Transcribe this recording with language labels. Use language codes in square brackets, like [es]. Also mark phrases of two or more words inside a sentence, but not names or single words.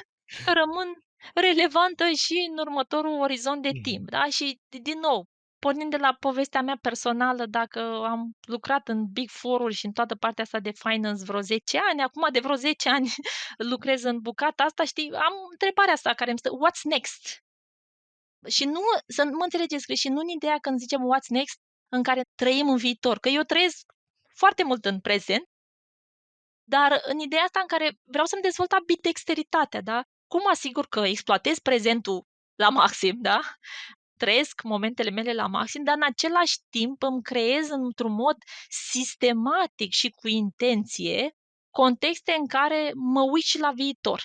[ro] că rămân relevantă și în următorul orizont de Mhm. timp, da? Și, din nou, pornind de la povestea mea personală, dacă am lucrat în Big Four-uri și în toată partea asta de finance vreo 10 ani, acum de vreo 10 ani lucrez în bucata asta, știi, am întrebarea asta care îmi stă, [en] what's next? [ro] Și nu, să nu mă înțelegeți greșit, nu în ideea când zicem [en] what's next, [ro] în care trăim în viitor, că eu trăiesc foarte mult în prezent, dar în ideea asta în care vreau să-mi dezvolt ambidexteritatea, da? Cum mă asigur că exploatez prezentul la maxim, da? Trăiesc momentele mele la maxim, dar în același timp îmi creez într-un mod sistematic și cu intenție contexte în care mă uit și la viitor.